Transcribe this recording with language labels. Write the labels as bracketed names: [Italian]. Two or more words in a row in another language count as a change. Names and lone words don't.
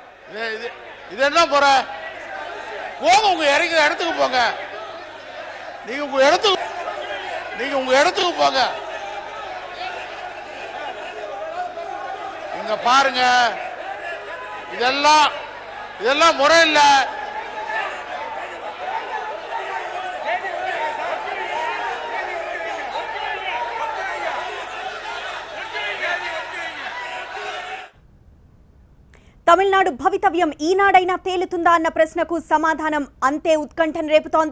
[Tamil] இது என்ன முறை? போங்க, உங்க இடத்துக்கு போங்க. நீங்க உங்க இடத்துக்கு போங்க. இங்க பாருங்க, இதெல்லாம் முறை இல்ல. [Telugu] తమిళనాడు భవితవ్యం ఈనాడైనా తేలుతుందా అన్న ప్రశ్నకు సమాధానం అంతే ఉత్కంఠను రేపుతోంది.